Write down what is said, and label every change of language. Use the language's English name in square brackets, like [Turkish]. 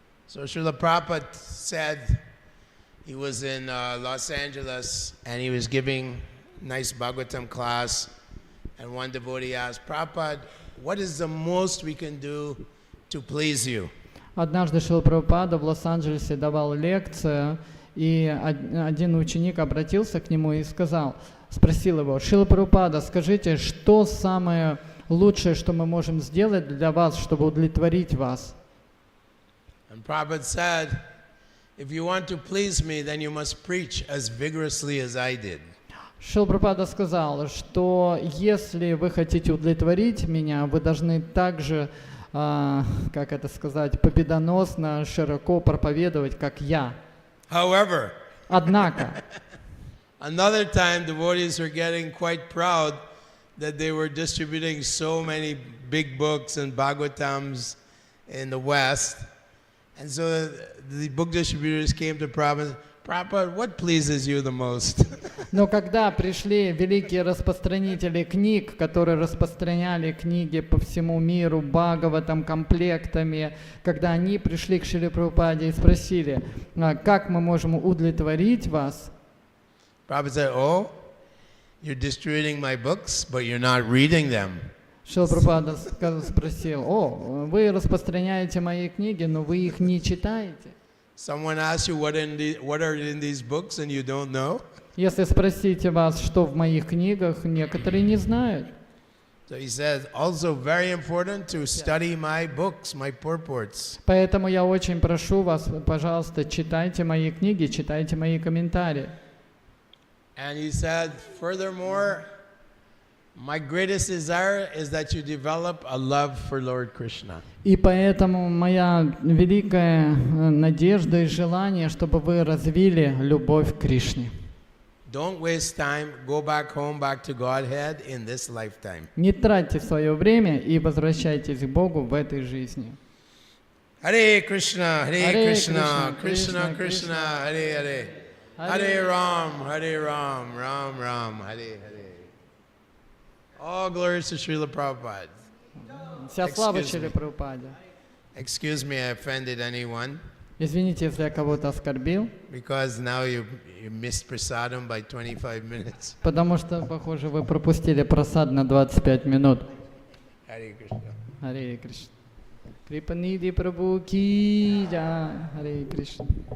[English] So Srila Prabhupada said he was in Los Angeles and he was giving nice Bhagavatam class, and one devotee asked, Prabhupada, what is the most we can do to please you? [Russian] Однажды Шрила Прабхупада в Лос-Анджелесе давал лекцию, и один ученик обратился к нему и спросил его: Шрила Прабхупада, скажите, что самое лучшее, что мы можем сделать для вас, чтобы удовлетворить вас? [English] And Prabhupada said, if you want to please me, then you must preach as vigorously as I did. [Russian] Шрила Прабхупада сказал, что если вы хотите удовлетворить меня, вы должны также, как это сказать, победоносно, широко проповедовать, как я. [English] However, [Russian] Однако, [English] another time devotees were getting quite proud that they were distributing so many big books and Bhagavatams in the West. And so the book distributors came to Prabhupada, Prabhupada, what pleases you the most? [Russian] но когда пришли великие распространители книг, которые распространяли книги по всему миру, Бхагаватам, комплектами, когда они пришли к Шриле Прабхупаде и спросили, как мы можем удовлетворить вас, [English] Prabhupada said, oh, you're distributing my books, but you're not reading them. [Russian] Шрила Прабхупада спросил: вы распространяете мои книги, но вы их не читаете. [English] Someone asks you what are in these books and you don't know? [Russian] Если спросите вас, что в моих книгах, некоторые не знают. [English] So he says, also very important to study my books, my purports. [Russian] Поэтому я очень прошу вас, пожалуйста, читайте мои книги, читайте мои комментарии. [English] And he said, furthermore, my greatest desire is that you develop a love for Lord Krishna. [Russian] И поэтому моя великая надежда и желание, чтобы вы развили любовь к Кришне. [English] Don't waste time. Go back home, back to Godhead in this lifetime. [Russian] Не тратьте свое время и возвращайтесь к Богу в этой жизни. [Sanskrit] Hare Krishna, Hare Hare Krishna, Krishna, Krishna, Krishna, Hare Hare. Hare Ram, Ram Ram, Hare Hare. [English] All glories to Srila Prabhupada. [Russian] Вся слава [English] Excuse [Russian] Шриле [English] me. [Russian] Прабхупаде. [English] Excuse me, I offended anyone [Russian] Извините, если я кого-то оскорбил, [English] because now you missed prasadam by 25 minutes. [Russian] потому что, похоже, вы пропустили просад на 25 минут. [English] Hare Krishna. [Russian] Харе Кришна. Крипанидхи Прабху ки джай. Харе Кришна.